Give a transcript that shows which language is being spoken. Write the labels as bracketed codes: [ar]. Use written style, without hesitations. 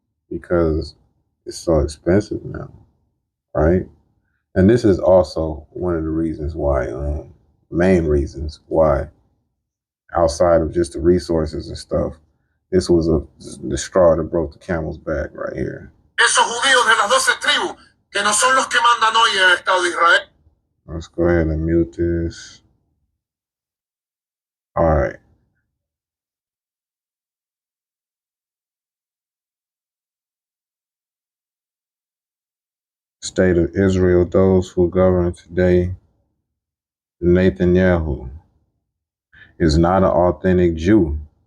[en] Because it's so expensive now, right? And this is also one of the reasons why, main reasons why, outside of just the resources and stuff, This was the straw that broke the camel's back right here. [es] Esos judíos de las 12 tribus, que no son los que mandan hoy en el Estado de Israel. [en] Let's go ahead and mute this. All right. State of Israel, those who govern today, Netanyahu is not an authentic Jew.